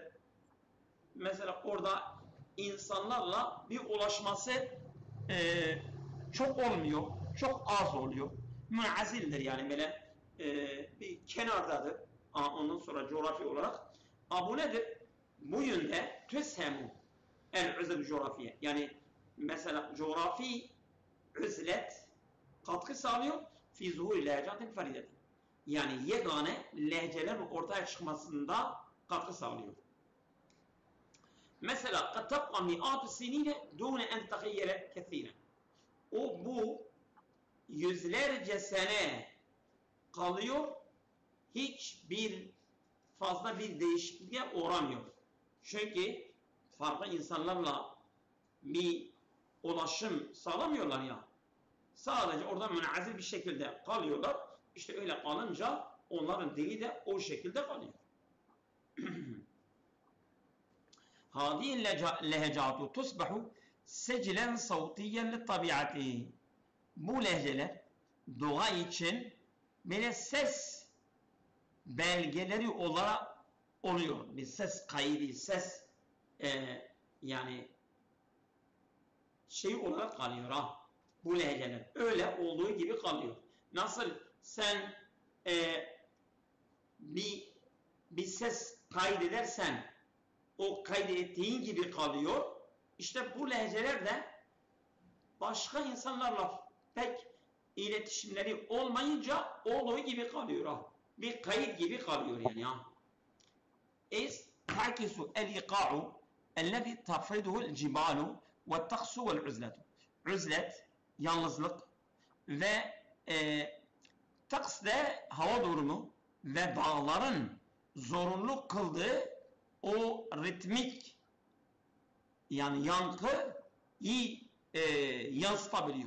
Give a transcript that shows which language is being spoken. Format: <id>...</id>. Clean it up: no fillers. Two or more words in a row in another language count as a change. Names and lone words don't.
<tr>Mesela orada insanlarla bir ulaşması çok olmuyor, çok az oluyor. Müazildir yani böyle bir kenardadır. Ondan sonra coğrafi olarak. Bu nedir? Bu yönde</tr> <ar>تسهم العزل الجغرافية.</ar> <tr>Yani mesela coğrafi üzlet katkı sağlıyor</tr> <ar>في ظهور لهجات فريدة.</ar> <tr>Yani yegane lehçelerin ortaya çıkmasında katkı sağlıyor. Mesela</tr> <ar>قد تبقى مئات السنين دون أن تغير كثيرا.</ar> <tr>O bu yüzlerce sene kalıyor, hiçbir fazla bir değişikliğe uğramıyor. Çünkü farklı insanlarla bir ulaşım sağlamıyorlar ya. Sadece orada münazil bir şekilde kalıyorlar. İşte öyle kalınca onların dili de o şekilde kalıyor.</tr> <ar>هذه اللهجات تصبح سجلا صوتيا للطبيعة.</ar> <tr>Bu lehçeler doğa için böyle ses belgeleri olarak oluyor. Bir ses kaydı, ses yani şey olarak kalıyor ha. Bu lehçeler öyle olduğu gibi kalıyor. Nasıl sen bir ses kaydedersen o kaydettiğin gibi kalıyor. İşte bu lehçeler de başka insanlarla pek iletişimleri olmayınca olduğu gibi kalıyor ha. Bir kayıt gibi kalıyor yani ha.</tr> <ar>تعكس الإيقاع الذي تفرضه الجبال والطقس والعزلة.</ar> <tr>Üzlet, yalnızlık ve taks de hava durumu ve dağların zorunlu kıldığı o ritmik yani yankıyı yansıtabiliyor.</tr>